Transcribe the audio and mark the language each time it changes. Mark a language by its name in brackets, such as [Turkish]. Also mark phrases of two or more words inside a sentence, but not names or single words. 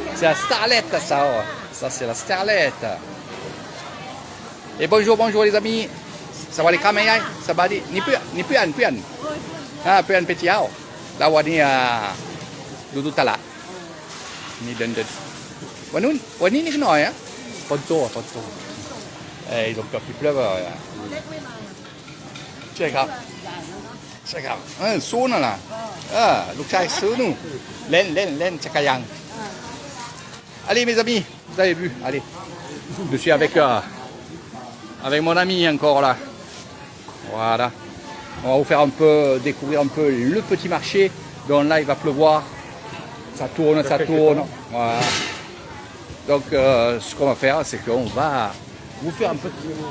[French] C'est la starlette ça, oh. Ça c'est la starlette. Et bonjour, bonjour les amis. Ça va les caméras? Ça va dire ni พื่อน. [Thai] Ah, พื่อนไปเที่ยวแล้ววันนี้ดูตลาดนี่เดินวันนี้นิดหน่อยอ่ะฝนตก [French] ils ont peur qu'il pleuve [Thai] ใช่ครับ สู้นั่นล่ะลูกชายสู้นู่นเล่นจักรยาน [French] Allez mes amis, vous avez vu, allez, je suis avec mon ami encore là, voilà, on va vous faire découvrir un peu le petit marché, donc là il va pleuvoir, ça tourne, voilà, donc ce qu'on va faire c'est qu'on va vous faire un petit...